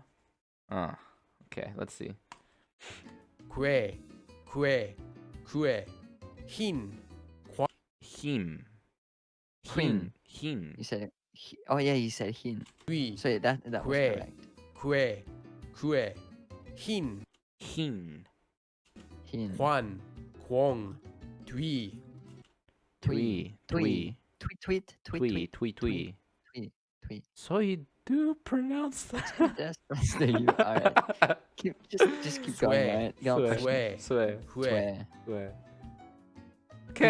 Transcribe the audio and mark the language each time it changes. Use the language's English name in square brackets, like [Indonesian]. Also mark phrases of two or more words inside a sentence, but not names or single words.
[English] Oh, okay. Let's see. kue, hin, Him. Hin. Hin. You said, oh yeah, you said hin. hui, So that was Kue. correct. kue, hin, Hin. Hin. quan, quong, tui, Twee. Twee. Tweet. Twee. Twee. Twee. Tweet. So you do pronounce that? That's the you. All right. Just keep going. Sway. All right. Go on, Sway. question. Sway. hue. Swear. Sway. Okay.